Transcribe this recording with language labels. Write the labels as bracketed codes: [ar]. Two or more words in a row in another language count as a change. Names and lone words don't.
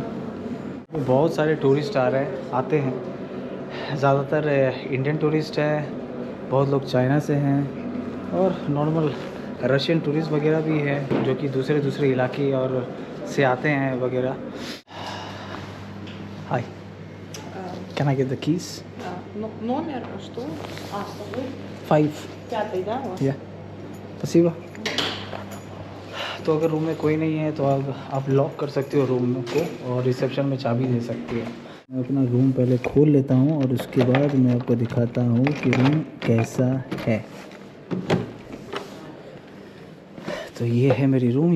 [hi] बहुत सारे टूरिस्ट आते हैं। ज़्यादातर [en] Indian tourist [hi] है, बहुत लोग चाइना से हैं, और [en] normal Russian tourist [hi] वगैरह भी है जो कि दूसरे इलाके और से आते हैं वगैरह। [en] हाय। Can I get the keys? [ru] Номер, что? А, с тобой? 5. 5, да? Вот. Я спасибо. [hi] तो अगर रूम में कोई नहीं है तो आप लॉक कर सकते हो रूम को और रिसेप्शन में चाबी दे सकते हो। मैं अपना रूम पहले खोल लेता हूँ और उसके बाद मैं आपको दिखाता हूँ कि रूम कैसा है। तो ये है मेरी रूम।